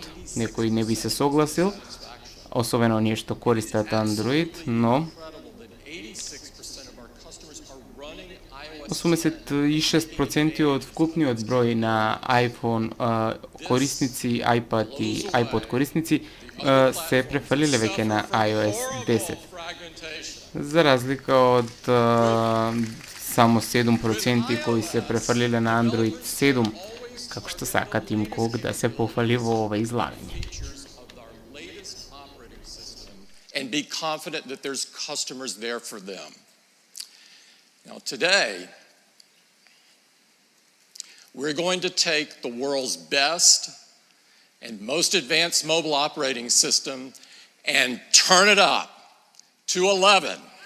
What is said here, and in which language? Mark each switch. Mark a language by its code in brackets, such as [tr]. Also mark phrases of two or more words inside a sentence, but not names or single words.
[mk] Некој не би се согласил, особено оние што користат Android, но 86% од вкупниот број на iPhone корисници, iPad и iPod корисници се префрлиле веќе на iOS 10. За разлика од само 7% кои се префрлиле на Android 7, како што сака Тим Кук да се пофали во ова излагање. [en] And be confident that there's customers there for them. Now today, we're going to take the world's best and most advanced mobile operating system and turn it up to 11.